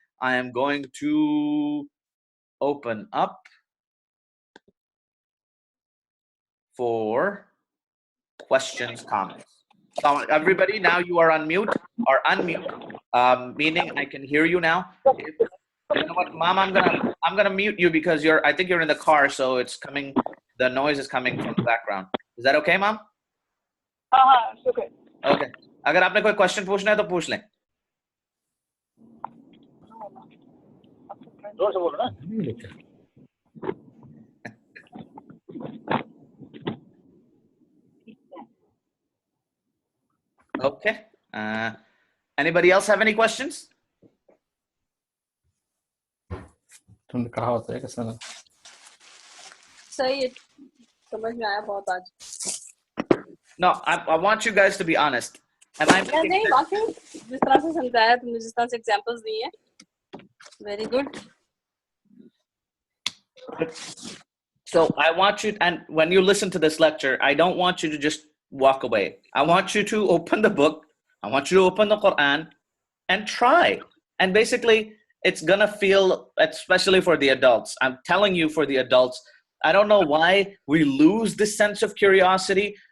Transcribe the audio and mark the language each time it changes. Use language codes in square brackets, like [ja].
[en] I am going to open up for questions, comments. So everybody, now you are on mute or unmute, meaning I can hear you now. You know what, Mom, I'm gonna mute you because I think you're in the car, so it's coming. The noise is coming from the background. Is that okay, Mom? It's okay. Okay. [hi] अगर आपने कोई question पूछना है तो पूछ लें. जोर से बोलो ना. [en] Okay. Anybody else have any questions? [hi] तुमने कहा होता है कैसा ना सही है समझ में आया बहुत आज. [en] No, I want you guys to be honest. Am I making [hi] नहीं [en] sense? [hi] वाकई जिस तरह से समझाया तुमने जिस तरह से एग्जांपल्स दिए हैं [en] Very good. So I want you, and when you listen to this lecture, I don't want you to just walk away. I want you to open the book. I want you to open the Quran and try. And basically, it's going to feel, especially for the adults, I'm telling you for the adults, I don't know why we lose this sense of curiosity.